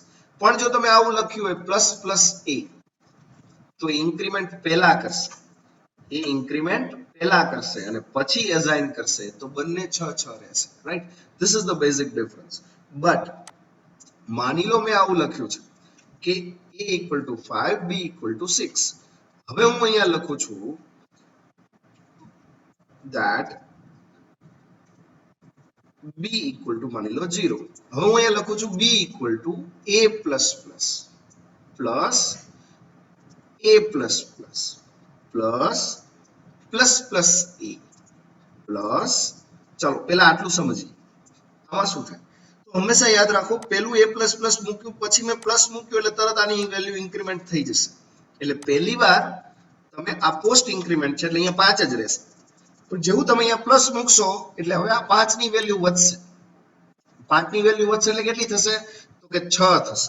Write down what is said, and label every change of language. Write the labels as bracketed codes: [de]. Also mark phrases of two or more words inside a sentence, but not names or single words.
[gu] પણ જો તમે આવું લખ્યું હોય [en] plus plus a, [gu] તો ઇન્ક્રીમેન્ટ પહેલા કરશે, એ ઇન્ક્રીમેન્ટ પહેલા કરશે અને પછી એસાઇન કરશે, તો બંને 6 6 રહેશે, રાઈટ? [en] This is the basic difference. બટ [gu] માની લો મેં આવું લખ્યું છે કે [en] a equal to 5, b equal to 6. [gu] હવે હું અહીંયા લખું છું [en] that b equal to [gu] માની લો 0. હવે હું અહીંયા લખું છું [en] b equal to a plus plus plus a plus plus plus plus plus a plus, [gu] ચાલો પહેલા આટલું સમજીએ આમાં શું થાય. તો હંમેશા યાદ રાખો, પહેલું [en] a plus plus [gu] મૂક્યું પછી મેં પ્લસ મૂક્યું એટલે તરત આની [en] value increment [gu] થઈ જશે. એટલે પહેલી વાર તમે આ [en] post increment [gu] છે એટલે અહીંયા 5 જ રહેશે. પણ જેવું તમે અહીંયા પ્લસ મૂકશો એટલે હવે આ 5 ની વેલ્યુ વધશે. 5 ની વેલ્યુ વધશે એટલે કેટલી થશે? તો કે 6 થશે.